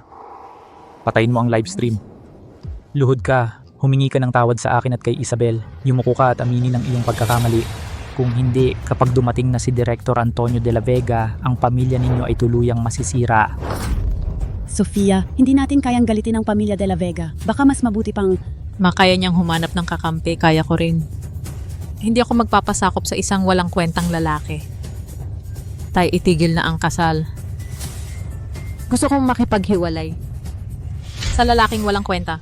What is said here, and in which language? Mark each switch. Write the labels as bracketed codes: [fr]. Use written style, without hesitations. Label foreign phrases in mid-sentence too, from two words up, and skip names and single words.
[tl] Patayin mo ang live stream. Luhod ka, humingi ka ng tawad sa akin at kay Isabel. Yumuko ka at aminin ang iyong pagkakamali. Kung hindi, kapag dumating na si Director Antonio de la Vega, ang pamilya ninyo ay tuluyang masisira. Sofia, hindi natin kayang galitin ang pamilya de la Vega. Baka mas mabuti pang... Makaya niyang humanap ng kakampi, kaya ko rin. Hindi ako magpapasakop sa isang walang kwentang lalaki. Tay, itigil na ang kasal. Gusto kong makipaghiwalay sa lalaking walang kwenta.